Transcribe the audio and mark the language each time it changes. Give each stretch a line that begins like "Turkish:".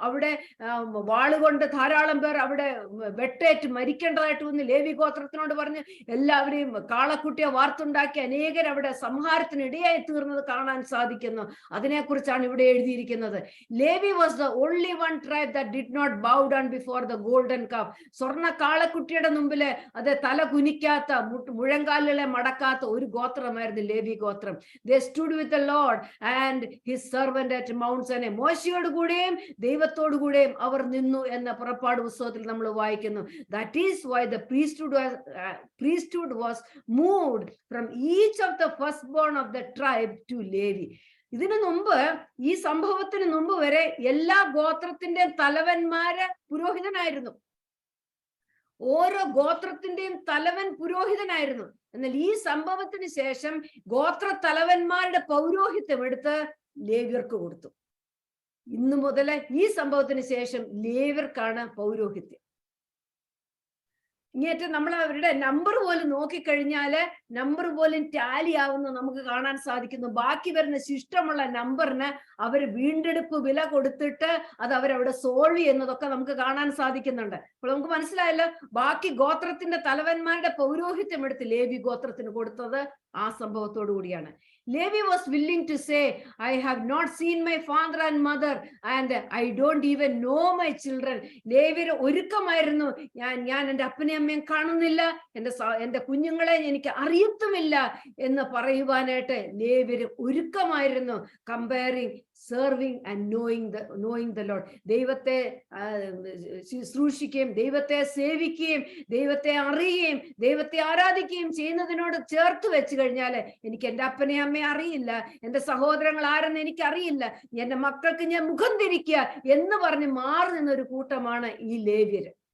Malayalam: അവിടെ വാളുകൊണ്ട് ധാരാളം പേർ അവിടെ വെട്ടേറ്റ് മരിക്കേണ്ടതായിട്ട് വന്ന് ലേവി ഗോത്രത്തിനോട് പറഞ്ഞ് എല്ലാവരെയും കാളക്കുട്ടിയെ വാർത്തുണ്ടാക്കി അനേകർ അവിടെ സംഹാരത്തിന് ഇടയായി തീർന്നത് കാണാൻ സാധിക്കുന്നു. അതിനെക്കുറിച്ചാണ് ഇവിടെ എഴുതിയിരിക്കുന്നത്.
English: Levi was the only one tribe that did not bow down before the golden calf.
Malayalam: സ്വർണ്ണ കാളക്കുട്ടിയുടെ മുമ്പില് അത് തല കുനിക്കാത്ത, മുഴങ്കാലുകളെ മടക്കാത്ത ഒരു ഗോത്രമായിരുന്നു ലേവി ഗോത്രം.
English: They stood with the Lord and his servant at Mount Sinai.
Malayalam: മോശയോട് കൂടെയും ദൈവത്തോടു കൂടെയും അവർ നിന്നു എന്ന പുറപ്പാട് പുസ്തകത്തിൽ നമ്മൾ വായിക്കുന്നു.
English: That is why the priesthood was moved from each of the firstborn of the tribe to Levi.
Malayalam: ഇതിനു മുമ്പ്, ഈ സംഭവത്തിന് മുമ്പ് വരെ എല്ലാ ഗോത്രത്തിന്റെ തലവന്മാര് പുരോഹിതനായിരുന്നു. ഓരോ ഗോത്രത്തിന്റെയും തലവൻ പുരോഹിതനായിരുന്നു. എന്നാൽ ഈ സംഭവത്തിന് ശേഷം ഗോത്ര തലവന്മാരുടെ പൗരോഹിത്യം എടുത്ത് ലേവ്യർക്ക് കൊടുത്തു. ഇന്നു മുതൽ ഈ സംഭവത്തിന് ശേഷം ലേവ്യർക്കാണ് പൗരോഹിത്യം. ഇങ്ങേറ്റം നമ്മൾ അവരുടെ നമ്പർ പോലും നോക്കിക്കഴിഞ്ഞാല് നമ്പർ പോലും ടാലി ആവുന്ന നമുക്ക് കാണാൻ സാധിക്കുന്നു. ബാക്കി വരുന്ന ശിഷ്ടമുള്ള നമ്പറിന് അവർ വീണ്ടെടുപ്പ് വില കൊടുത്തിട്ട് അത് അവരവിടെ സോൾവ് ചെയ്യുന്നതൊക്കെ നമുക്ക് കാണാൻ സാധിക്കുന്നുണ്ട്. അപ്പോൾ നമുക്ക് മനസ്സിലായല്ലോ, ബാക്കി ഗോത്രത്തിന്റെ തലവന്മാരുടെ പൗരോഹിത്യം എടുത്ത് ലേവി ഗോത്രത്തിന് കൊടുത്തത് ആ സംഭവത്തോടു കൂടിയാണ്.
English: Levi was willing to say, I have not seen my father and mother and I don't even know my children.
Malayalam: ലേവിയർ ഒരുക്കമായിരുന്നു, ഞാൻ എൻ്റെ അപ്പനെയും അമ്മയും കാണുന്നില്ല, എൻ്റെ കുഞ്ഞുങ്ങളെ എനിക്ക് അറിയത്തുമില്ല എന്ന് പറയുവാനായിട്ട് ലേവിയർ ഒരുക്കമായിരുന്നു.
English: Comparing serving and knowing the Lord.
Malayalam: ദൈവത്തെ ശുശ്രൂഷിക്കുകയും ദൈവത്തെ സേവിക്കുകയും ദൈവത്തെ അറിയുകയും ദൈവത്തെ ആരാധിക്കുകയും ചെയ്യുന്നതിനോട് ചേർത്ത് വെച്ച് കഴിഞ്ഞാല് എനിക്ക് എൻ്റെ അപ്പനെ അമ്മയെ അറിയില്ല, എൻ്റെ സഹോദരങ്ങൾ ആരെന്ന് എനിക്കറിയില്ല, എൻ്റെ മക്കൾക്ക് ഞാൻ മുഖം തിരിക്കുക എന്ന് പറഞ്ഞ് മാറി നിന്നൊരു കൂട്ടമാണ് ഈ ലേവ്യര്.